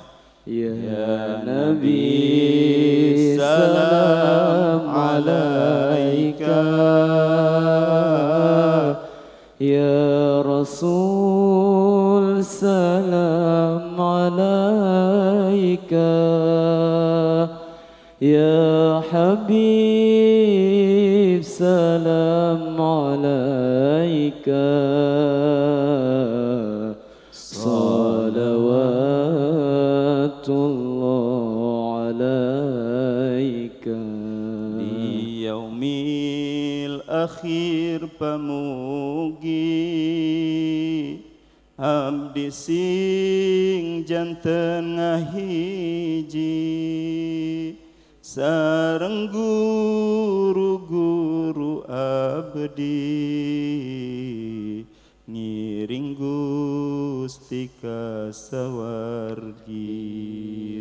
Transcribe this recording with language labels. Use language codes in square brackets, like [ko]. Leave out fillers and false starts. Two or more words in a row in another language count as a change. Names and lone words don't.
[ar] يا نبي سلام عليك, يا رسول سلام عليك، يا حبيب سلام عليك، صلوات الله عليك. [su] Di yaumil akhir pamugi, abdi sing janten ngahiji, sareng guru-guru abdi, ngiring Gusti ka sawargi.